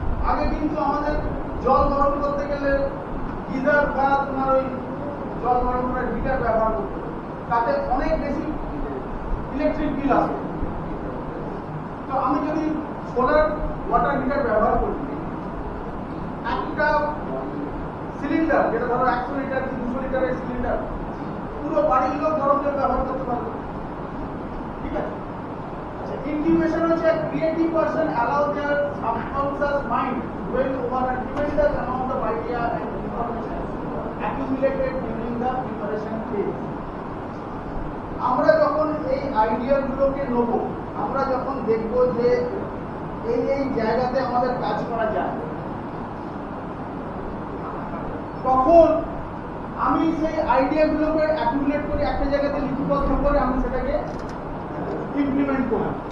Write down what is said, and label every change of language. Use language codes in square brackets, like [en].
[bn] আগে কিন্তু আমাদের জল গরম করতে গেলে গিজার বা তোমার ওই জল গরম করার হিটার ব্যবহার করতে, তাতে অনেক বেশি ইলেকট্রিক বিল আসে। তো আমি যদি সোলার ওয়াটার হিটার ব্যবহার করছি, একটা সিলিন্ডার যেটা ধরো 100 লিটার কি 200 লিটারের সিলিন্ডার পুরো বাড়ির লোক গরম জল ব্যবহার করতে পারবে, ঠিক আছে? [en] Incubation [bn] হচ্ছে [en] a creative person allow their subconscious mind to dwell over a tremendous amount of idea and information accumulated during the preparation phase. [bn] আমরা যখন এই আইডিয়া গুলোকে নেব, আমরা যখন দেখব যে এই জায়গাতে আমাদের কাজ করা যায়, তখন আমি সেই আইডিয়া গুলোকে অ্যাকুমুলেট করে একটা জায়গাতে লিপিবদ্ধ করে আমি সেটাকে ইমপ্লিমেন্ট করি।